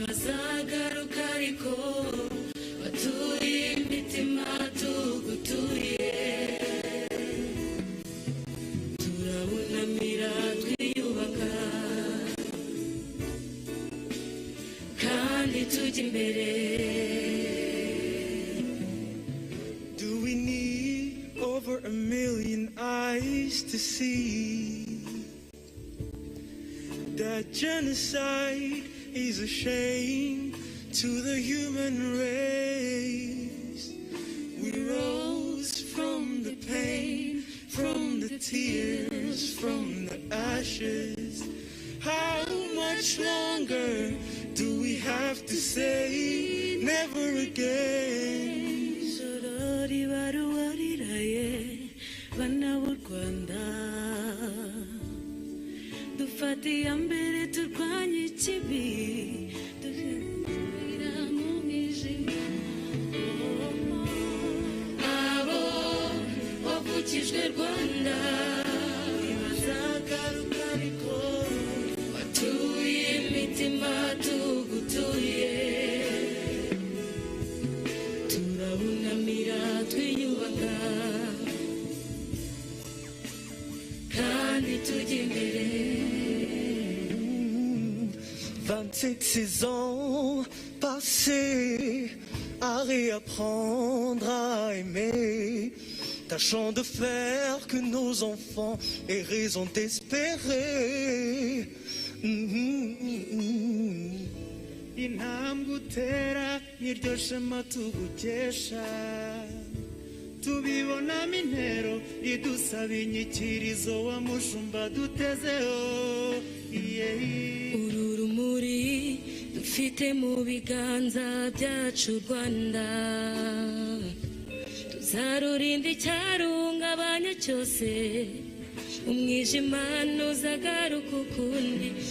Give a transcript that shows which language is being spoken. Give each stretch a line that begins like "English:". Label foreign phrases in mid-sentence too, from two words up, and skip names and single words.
Kinyarwanda: ntibazagaruka ariko batuye imitima tugutuye turabunamira twiyubaka kandi tujya imbere.
English: Do we need over 1,000,000 eyes to see that genocide is a shame to the human race? We rose from the pain, from the tears, from the ashes. How much longer do we have to say never again?
Kinyarwanda: Sorori baruwariraye bana b'u Rwanda dufatiye mbere turwanye ikibi dushyira mu mwijima abo wavukijwe Rwanda ntibazagaruka ariko batuye imitima tugutuye turabunamira twiyubaka kandi tujya imbere.
French: 27 saisons passées à réapprendre à aimer, tâchant de faire que nos enfants aient raison d'espérer.
Kinyarwanda: Intambwe utera niryo shema tugukesha, tubibonamo intero idusaba inyikirizo wa mushumba dutezeho. Uru rumuri dufite mu biganza byacu Rwanda tuzarurinda icyarungabanya cyose umwijima ntuzagaruka ukundi.